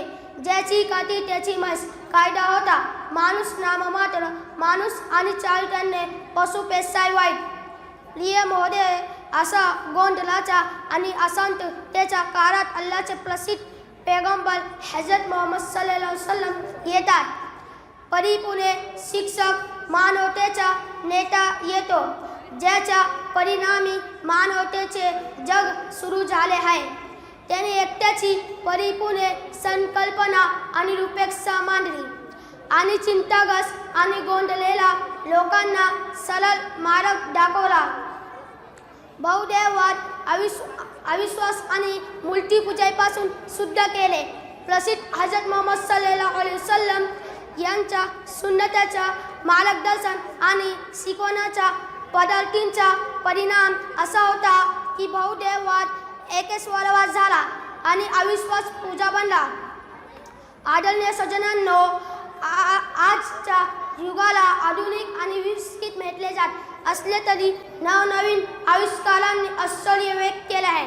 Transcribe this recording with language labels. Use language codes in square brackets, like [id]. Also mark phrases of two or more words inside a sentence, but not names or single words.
[mr] ज्याची काठी त्याची म्हैस कायदा होता। माणूस नाममात्र माणूस आणि चारित्र्याने पशुपेक्षाही वाईट। प्रिय महोदय, असा गोंधळाच्या आणि अशांततेच्या काळात अल्लाहचे प्रसिद्ध पैगंबर हजरत मोहम्मद [ar] صلى الله عليه وسلم [mr] येतात। परिपूर्ण शिक्षक मानवतेचा नेता येतो, ज्याच्या परिणामी मानवतेचे जग सुरू झाले आहे। त्याने एकट्याची परिपूर्ण संकल्पना आणि रूपरेषा मांडली आणि चिंताग्रस्त आणि गोंधळलेल्या लोकांना सरळ मार्ग दाखवला। बहुदेववाद, अविश्वास आणि मूर्तिपूजेपासून शुद्ध केले। प्रसिद्ध हजरत मोहम्मद [ar] صلى الله عليه وسلم [mr] यांच्या सुन्नतीच्या मार्गदर्शन आणि शिकवण्याच्या पद्धतींचा परिणाम असा होता की बहुदेववाद एकेश्वरवाद झाला आणि अविश्वास पूजा बनला। आदरणीय सज्जनांनो, आजच्या युगाला आधुनिक आणि विकसित म्हटले जात असले तरी नवनवीन आविष्कारांनी आश्चर्य व्यक्त केले आहे.